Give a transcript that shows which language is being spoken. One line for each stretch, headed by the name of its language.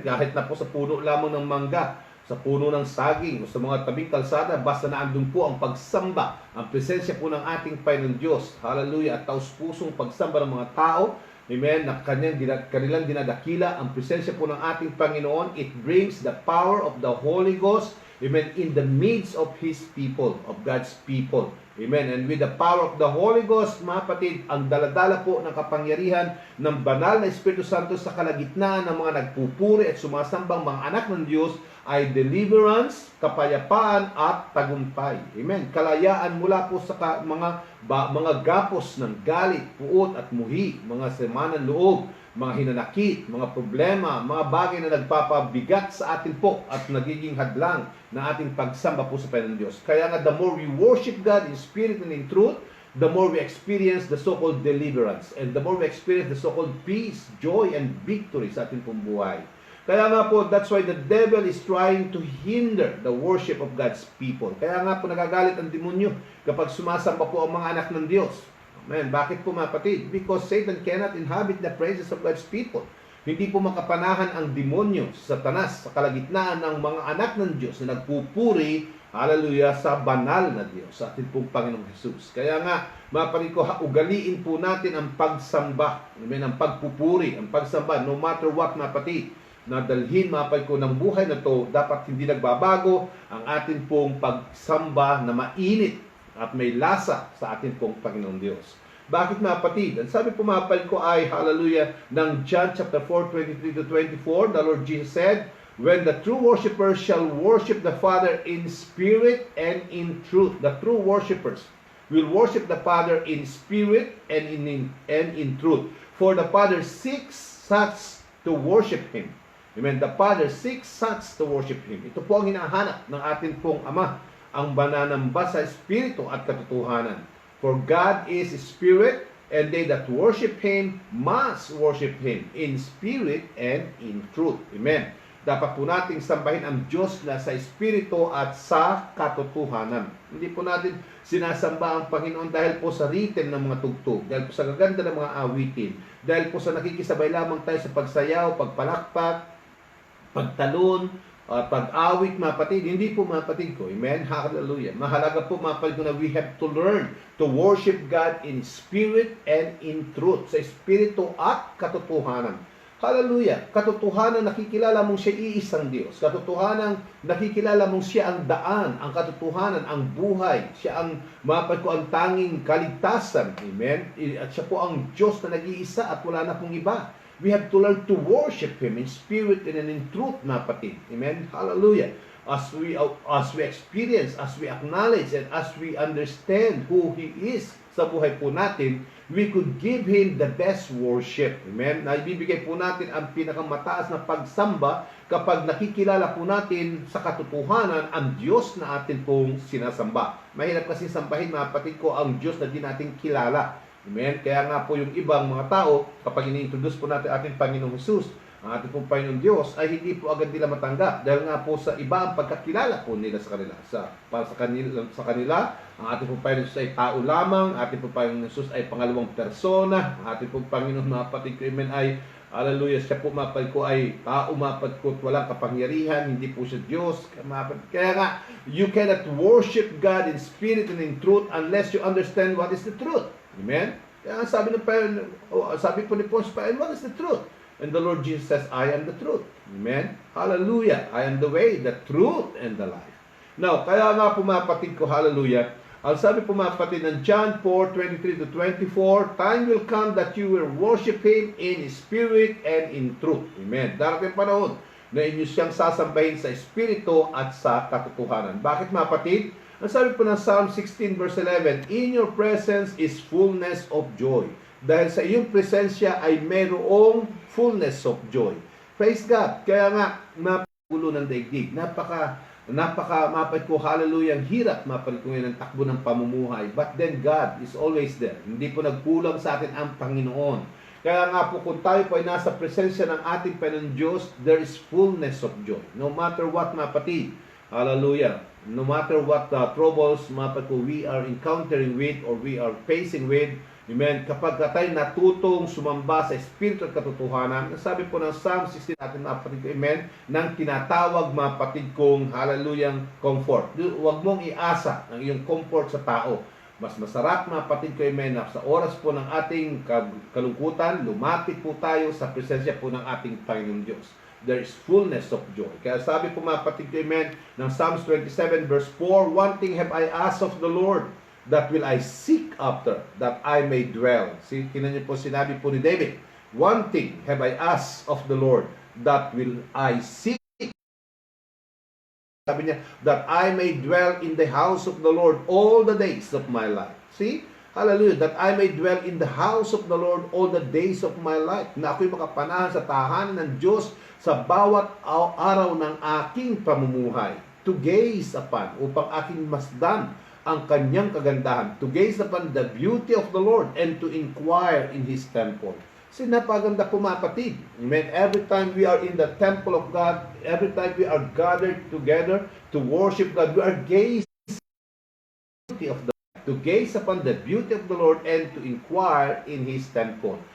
Filipino: Kahit na po sa puno lamang ng mangga, sa puno ng saging, o sa mga tabing kalsada, basta na andun po ang pagsamba, ang presensya po ng ating Panginoon Diyos. Hallelujah! At taus-pusong pagsamba ng mga tao, amen, na kanilang dinadakila ang presensya po ng ating Panginoon.
English: It brings the power of the Holy Ghost, amen, in the midst of His people, of God's people. Amen. And with the power of the Holy Ghost,
Filipino: mga kapatid, ang daladala po ng kapangyarihan ng banal na Espiritu Santo sa kalagitnaan ng mga nagpupuri at sumasambang mga anak ng Diyos ay deliverance, kapayapaan at tagumpay. Amen. Kalayaan mula po sa mga gapos ng galit, puot at muhi, mga sama ng loob, mga hinanakit, mga problema, mga bagay na nagpapabigat sa atin po at nagiging hadlang na ating pagsamba po sa Panginoon Diyos. Kaya nga,
English: the more we worship God in spirit and in truth, the more we experience the so-called deliverance, and the more we experience the so-called peace, joy, and victory
Filipino: sa ating pong buhay. Kaya nga po,
English: that's why the devil is trying to hinder the worship of God's people.
Filipino: Kaya nga po, nagagalit ang demonyo kapag sumasamba po ang mga anak ng Diyos. Amen. Bakit po, mga kapatid?
English: Because Satan cannot inhabit the praises of God's people.
Filipino: Hindi po makapanahan ang demonyo, Satanas, sa kalagitnaan ng mga anak ng Diyos na nagpupuri, hallelujah, sa banal na Diyos, sa ating pong Panginoong Jesus. Kaya nga, mga kapatid ko, ugaliin po natin ang pagsamba, amen, ang pagpupuri, ang pagsamba,
English: no matter what,
Filipino: mga kapatid, na dalhin, mga kapatid ko, ng buhay na to, dapat hindi nagbabago ang ating pong pagsamba na mainit at may lasa sa ating pong Panginoong Diyos. Bakit, mga kapatid? Ang sabi po, mga kapatid ko, ay, hallelujah, ng
English: John chapter 4, 23-24, the Lord Jesus said, when the true worshipers shall worship the Father in spirit and in truth. The true worshipers will worship the Father in spirit and in truth. For the Father seeks such to worship Him. Amen. The Father seeks such to worship Him.
Filipino: Ito po ang hinahanap ng ating pong Ama, ang mananamba sa Espiritu at katotohanan.
English: For God is Spirit, and they that worship Him must worship Him in spirit and in truth. Amen.
Filipino: Dapat po nating sambahin ang Diyos na sa Espiritu at sa katotohanan. Hindi po natin sinasamba ang Panginoon dahil po sa rhythm ng mga tugtog, dahil po sa gaganda ng mga awitin, dahil po sa nakikisabay lamang tayo sa pagsayaw, pagpalakpak, pagtalon, pag-awit, mga kapatid. Hindi po, mga kapatid ko. Amen? Hallelujah. Mahalaga po, mga kapatid ko, na
English: we have to learn to worship God in spirit and in truth.
Filipino: Sa Espiritu at katotohanan. Hallelujah. Katotohanan, nakikilala mong siya iisang Diyos. Katotohanan, nakikilala mong siya ang daan, ang katotohanan, ang buhay. Siya ang, mga kapatid ko, ang tanging kaligtasan. Amen? At siya po ang Diyos na nag-iisa at wala na pong iba.
English: We have to learn to worship Him in spirit and in truth,
Filipino: mga kapatid.
English: Amen? Hallelujah. As we experience, as we acknowledge, and as we understand who He is
Filipino: sa buhay po natin,
English: we could give Him the best worship. Amen?
Filipino: Na ibibigay po natin ang pinakamataas na pagsamba kapag nakikilala po natin sa katotohanan ang Diyos na atin pong sinasamba. Mahirap kasi sambahin, mga kapatid ko, ang Diyos na di natin kilala. Amen? Kaya nga po yung ibang mga tao, kapag ini-introduce po natin ating Panginoong Jesus, ang ating pong Panginoong Diyos, ay hindi po agad nila matanggap. Dahil nga po sa iba ang pagkakilala po nila sa kanila. Para sa kanila, ang ating pong Panginoong Jesus ay tao lamang, ang ating pong Panginoong Jesus ay pangalawang persona, ang ating pong Panginoon, mga kapatid ko, amen, ay, hallelujah, siya po, mga kapatid ko, ay tao, mga kapatid ko, walang kapangyarihan, hindi po siya Diyos. Kaya nga,
English: you cannot worship God in spirit and in truth unless you understand what is the truth. Amen?
Filipino: Kaya sabi po ni
English: Paul, what is the truth? And the Lord Jesus says, I am the truth. Amen? Hallelujah. I am the way, the truth, and the life.
Filipino: Now, kaya nga po, mga kapatid ko, hallelujah, ang sabi po, mga kapatid, ng
English: John 4:23-24, time will come that you will worship Him in spirit and in truth. Amen?
Filipino: Darating panahon na inyo siyang sasambahin sa Espiritu at sa katotohanan. Bakit, mga kapatid? Ang sabi po ng
English: Psalm 16 verse 11, in your presence is fullness of joy.
Filipino: Dahil sa iyong presensya ay mayroong
English: fullness of joy. Praise God.
Filipino: Kaya nga, gulo ng daigdig. Mapait ko, hallelujah, ang hirap mapait ko ngayon ang takbo ng pamumuhay.
English: But then God is always there.
Filipino: Hindi po nagkulang sa atin ang Panginoon. Kaya nga po, kung tayo po ay nasa presensya ng ating Panginoon Diyos,
English: there is fullness of joy. No matter what,
Filipino: mapatid. Hallelujah.
English: No matter what troubles, mapatid ko, we are encountering with or we are facing with,
Filipino: amen, kapag tayo natutong sumamba sa Espiritu at katotohanan, sabi po ng Psalm 16 natin, mapatid ko, amen, nang tinatawag, mapatid kong, hallelujah, comfort. Huwag mong iasa ang iyong comfort sa tao. Mas masarap, mapatid ko, amen, na sa oras po ng ating kalungkutan, lumapit po tayo sa presensya po ng ating Panginoon Diyos.
English: There is fullness of joy.
Filipino: Kaya sabi po, mapatid ko, amen, ng
English: Psalms 27 verse 4, one thing have I asked of the Lord, that will I seek after, that I may dwell. See,
Filipino: tinan niyo po, sinabi po ni
English: David, one thing have I asked of the Lord, that will I seek.
Filipino: Sabi niya,
English: that I may dwell in the house of the Lord all the days of my life. See? Hallelujah. That I may dwell in the house of the Lord all the days of my life.
Filipino: Na ako'y makapanahan sa tahanan ng Diyos sa bawat araw ng aking pamumuhay.
English: To gaze upon,
Filipino: upang aking masdan ang kanyang kagandahan.
English: To gaze upon the beauty of the Lord and to inquire in His temple.
Filipino: Kasi napaganda po, mapatid.
English: Amen. Every time we are in the temple of God, every time we are gathered together to worship God, we are gazing to gaze upon the beauty of the Lord and to inquire in His temple.